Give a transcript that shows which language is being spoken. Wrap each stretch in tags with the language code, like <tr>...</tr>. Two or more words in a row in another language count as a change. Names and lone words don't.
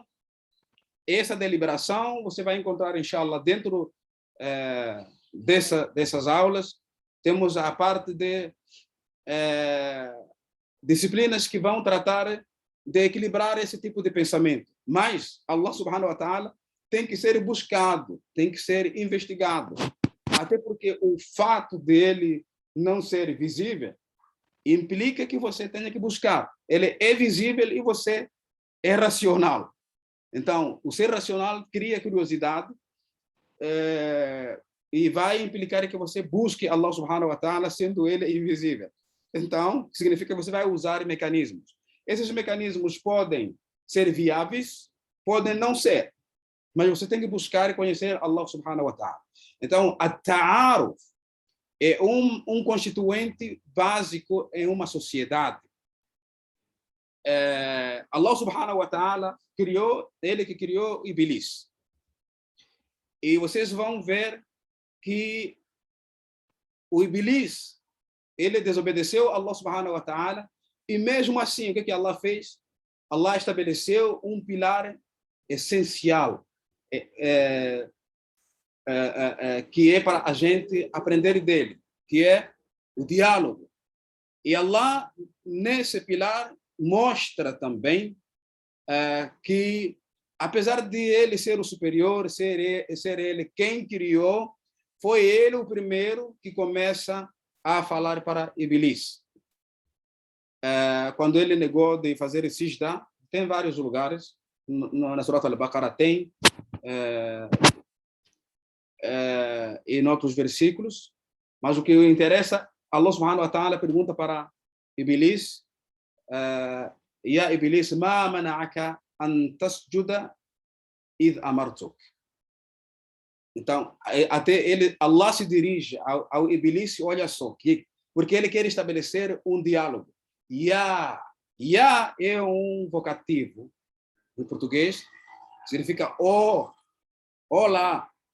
<pt>Essa deliberação você vai encontrar, inshallah, dentro dessas aulas. Temos a parte de disciplinas que vão tratar de equilibrar esse tipo de pensamento. Mas</pt> <ar>الله سبحانه وتعالى</ar> <pt>tem que ser buscado, tem que ser investigado. Até porque o fato dele não ser visível implica que você tenha que buscar. Ele é visível e você é racional. Então, o ser racional cria curiosidade e vai implicar que você busque</pt> <ar>الله سبحانه وتعالى</ar> <pt>sendo ele invisível. Então, significa que você vai usar mecanismos. Esses mecanismos podem ser viáveis, podem não ser, mas você tem que buscar e conhecer</pt> <ar>الله سبحانه وتعالى.</ar> <pt>Então, a ta'aruf é um constituinte básico em uma sociedade.</pt> <ar>الله سبحانه وتعالى</ar> <pt>criou, ele que criou Iblis. E vocês vão ver que o Iblis, ele desobedeceu a</pt> <ar>الله سبحانه وتعالى,</ar> <pt>e mesmo assim, o que Allah fez? Allah estabeleceu um pilar essencial, que é para a gente aprender dele, que é o diálogo. E Allah, nesse pilar, mostra também que, apesar de ele ser o superior, ser ele quem criou, foi ele o primeiro que começa a falar para Iblis. Quando ele negou de fazer sijda, tem vários lugares, na Surat al-Baqarah tem, e em outros versículos, mas o que interessa,</pt> <ar>الله سبحانه وتعالى</ar> <pt>pergunta para Iblis,</pt> <ar>يا إبليس ما منعك أن تسجد إذ أمرتك.</ar> <pt>Então, até ele, Allah se dirige ao Iblis, olha só, porque ele quer estabelecer um diálogo. Ya é um vocativo em português, significa olá.</pt>